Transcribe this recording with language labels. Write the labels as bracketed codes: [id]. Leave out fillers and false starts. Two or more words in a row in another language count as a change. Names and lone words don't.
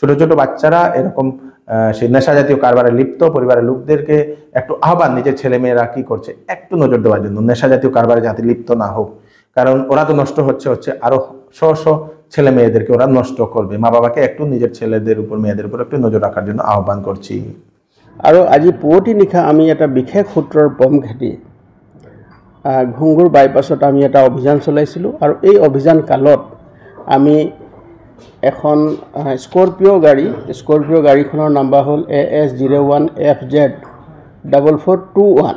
[bn] ছোট ছোট বাচ্চারা এরকম সেই নেশা জাতীয় কারবারে লিপ্ত, পরিবারের লোকদেরকে একটু আহ্বান, নিজের ছেলে মেয়েরা কি করছে একটু নজর দেওয়ার জন্য, নেশা জাতীয় কারবারে যাতে লিপ্ত না হোক, কারণ ওরা তো নষ্ট হচ্ছে আরো শ ছেলে মেয়েদেরকে ওরা নষ্ট করবে। মা বাবাকে একটু নিজের ছেলেদের উপর মেয়েদের উপর একটু নজর রাখার জন্য আহ্বান করছি। [as] আৰু আজি পুৱতি নিশা আমি এটা বিশেষ সূত্ৰৰ বম ঘাটি ঘুংগুৰ বাইপাছত আমি এটা অভিযান চলাইছিলোঁ, আৰু এই অভিযান কালত আমি এখন স্কৰপিঅ' গাড়ীখনৰ নাম্বাৰ হ'ল AS01FZ4421।